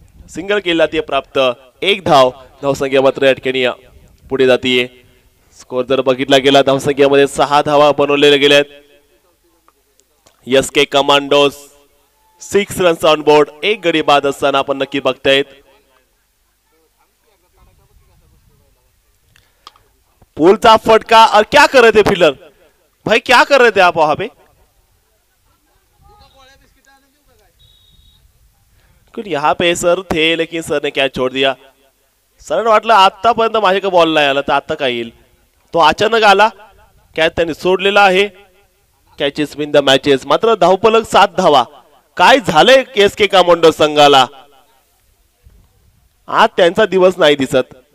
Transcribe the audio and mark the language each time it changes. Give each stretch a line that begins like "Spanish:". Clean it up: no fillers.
Marathi: Single केला ते प्राप्त. 1 धाव. धावसंख्या मात्र या ठिकाणी पुढे जातीये. स्कोर जर बघितला गेला धावसंख्येमध्ये 6 धावा बनवलेल्या गेल्यात. SK commandos 6
English: runs on board,
Marathi: एक गडी बाद असताना आपण नक्की बघतायत.
Hindi: पुलचा फटका और क्या कर रहे थे फील्डर भाई, क्या कर रहे थे आप वहां पे? कुछ यहाँ पे सर थे लेकिन सर ने कैच छोड़ दिया.
Marathi: सर वाटलं आतापर्यंत माझ्याकडे बॉल नाही आला तर आता काय येईल, तो अचानक आला. कॅच त्यांनी सोडलेला आहे.
English: Catches win the matches.
Marathi: मात्र धावफलक 7 धावा. काय झालंय एसके कमांडो संघाला, आज त्यांचा दिवस नाही दिसत.